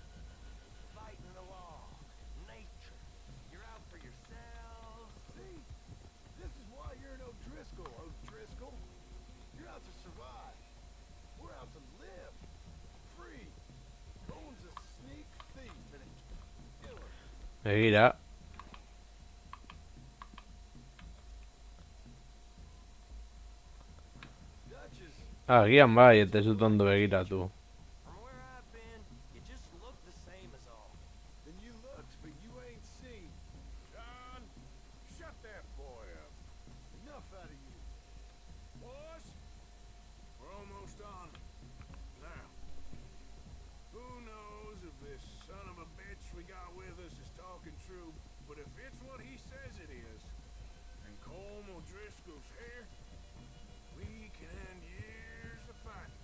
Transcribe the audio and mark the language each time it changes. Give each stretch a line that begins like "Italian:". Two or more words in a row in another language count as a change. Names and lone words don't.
English: Fighting the law. Nature. You're out for yourself. See? This is why you're an O'Driscoll, O'Driscoll. You're out to survive. We're out to live. Free. Cole's a sneak thief and a killer.
Basque: Begira.
English: Duchess,
Basque: Agian bai, eta ez dut ondo begiratu.
English: From where I've been, you just look the same as all. then you looked, but you ain't seen. John, shut that boy up. Enough out of you. Boys, we're almost on. Now, who knows if this son of a bitch we got with us is talking true, but if it's what he says it is, and Colm O'Driscoll's here, we can end years of fighting.